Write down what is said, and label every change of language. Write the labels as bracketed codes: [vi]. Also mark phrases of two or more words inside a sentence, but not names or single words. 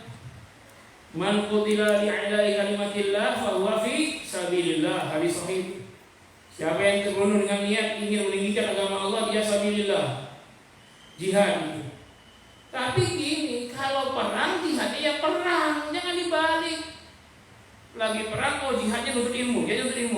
[ar] من قتل لإعلاء كلمة الله فهو في سبيل الله. [id] Hadis sahih. Siapa yang terbunuh dengan niat ingin meninggikan agama Allah, dia sabilillah. Jihad itu. Tapi gini, kalau perang jihadnya ya perang, jangan dibalik. Lagi perang jihadnya nuntut ilmu, dia nuntut ilmu.